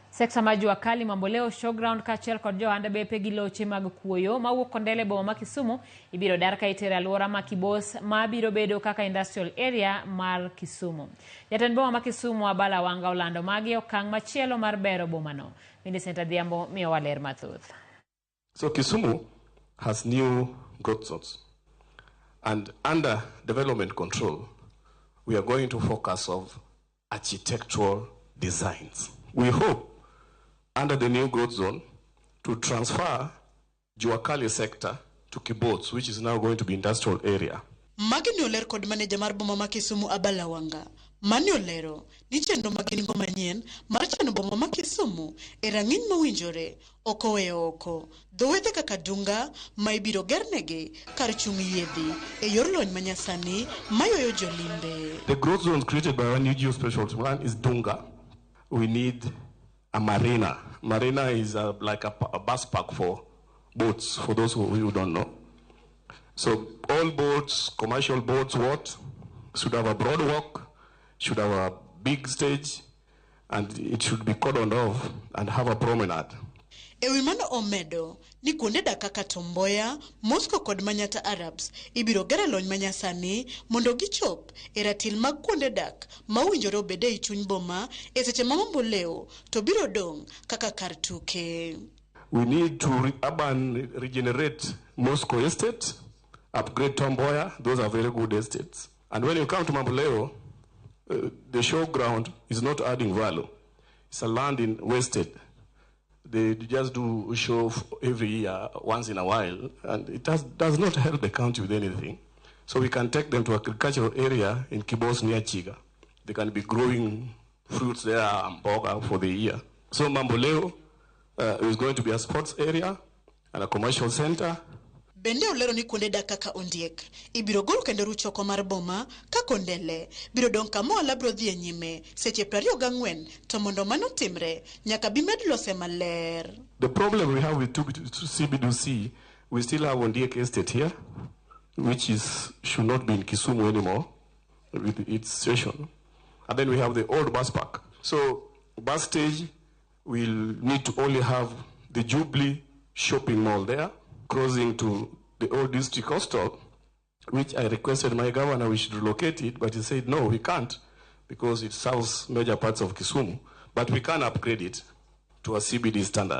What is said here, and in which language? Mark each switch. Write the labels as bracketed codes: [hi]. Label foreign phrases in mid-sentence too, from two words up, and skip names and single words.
[luo] Sekta ma [sw] jua kali [luo] mamboleo showground kachiel kod johanda bepe gi loche mag kuoyo mawuok kondele boma ma Kisumu ibiro dar ka itere alwora ma Kibos ma biro bedo kaka [en] industrial area [luo] mar Kisumu. Jatend boma ma Kisumu Abala Wanga olando magi okang' machielo mar bero boma no. Millicent Adhiambo miyo waler mathoth. [en] So Kisumu has new growth zones, and under development control we are going to focus on architectural designs. We hope under the new growth zone to transfer Juakali sector to Kibos, which is now going to be industrial area. [luo] Magini oler kod manager mar boma ma Kisumu Abala Wanga. Mani olero ni chenro magini ngo manyen mar chano boma ma Kisumu e rang'iny mawinjore okoweyo oko. Dhowethe kaka Dunga ma ibiro gernegi kar chung' yedhi e yor lony manyasani mayoyo jolimbe. [en] The growth zones created by our new geospatial plan is Dunga. We need a marina. Marina is like a bus park for boats, for those who don't know. So all boats, commercial boats, should have a broad walk, should have a big stage, and it should be cordoned off and have a promenade. [luo] Ewi mano omedo ni kuonde dak kaka Tomboya, Moscow kod Manyata Arabs ibiro gero lony manyasani mondo gichop e ratil mag kuonde dak mawinjore obede e chuny boma e seche ma mamboleo to biro dong kaka kar tuke. [en] We need to regenerate Moscow estate, upgrade Tomboya. Those are very good estates. And when you come to Mamboleo, the showground is not adding value. It's a land in wasted. They just do a show every year, once in a while, and it does not help the county with anything. So we can take them to agricultural area in Kibos near Chiga. They can be growing fruits there and boga for the year. So Mamboleo is going to be a sports area and a commercial center. [luo] Bende olero ni kuonde dak kaka Ondiek ibiro gol kendo ruchoko mar boma ka Kondele biro dong kamo ala biro dhi nyime seche 24 to mondo mano timre nyaka bi med lose maler. [en] The problem we have with CBDC, we still have Ondiek estate here, which should not be in Kisumu anymore with its station. And then we have the old bus park. So bus stage will need to only have the Jubilee shopping mall there, crossing to the old district hostel, which I requested my governor we should relocate it, but he said, no, we can't, because it serves major parts of Kisumu, but we can upgrade it to a CBD standard.